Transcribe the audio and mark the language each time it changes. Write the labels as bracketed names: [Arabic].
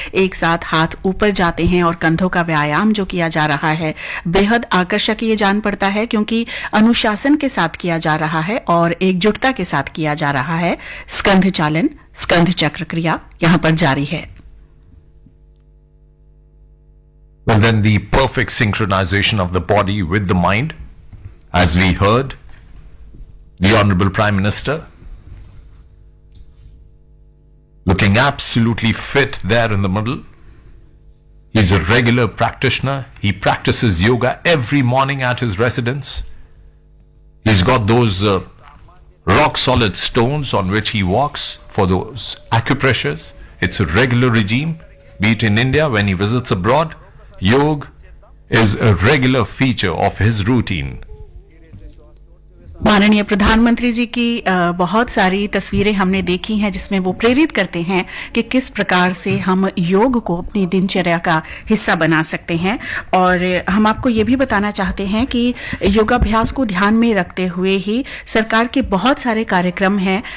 [Hindi] एक साथ हाथ ऊपर जाते हैं और कंधों का व्यायाम जो किया जा रहा है बेहद आकर्षक ये जान पड़ता है, क्योंकि अनुशासन के साथ किया जा रहा है और एकजुटता के साथ किया जा रहा है। स्कंध चालन, स्कंध चक्र क्रिया यहाँ पर जारी है। [English] Well, then the perfect synchronization of the body with the mind, as we heard, the Honorable Prime Minister looking absolutely fit there in the middle. He's a regular practitioner. He practices yoga every morning at his residence. He's got those rock solid stones on which he walks for those acupressures. It's a regular regime, be it in India when he visits abroad. Yoga is a regular feature of his routine. [Hindi] माननीय प्रधानमंत्री जी की बहुत सारी तस्वीरें हमने देखी हैं जिसमें वो प्रेरित करते हैं कि किस प्रकार से हम योग को अपनी दिनचर्या का हिस्सा बना सकते हैं। और हम आपको ये भी बताना चाहते हैं कि योगाभ्यास को ध्यान में रखते हुए ही सरकार के बहुत सारे कार्यक्रम हैं।